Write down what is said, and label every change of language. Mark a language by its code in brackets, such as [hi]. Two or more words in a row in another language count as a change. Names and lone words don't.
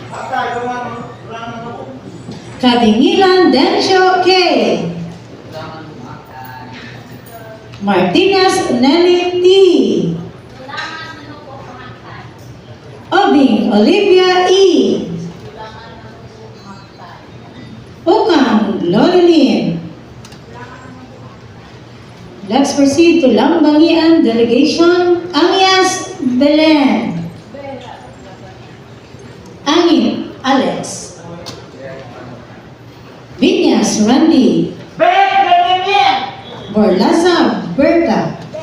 [en] Kadingilan Dencio K. Martinez Nelly T. Obing Olivia E. Ukang Lolilin. Let's proceed to Lambangian Delegation. Angias Belen. Angin Alex. Vinyas Randy. Borlaza Berta.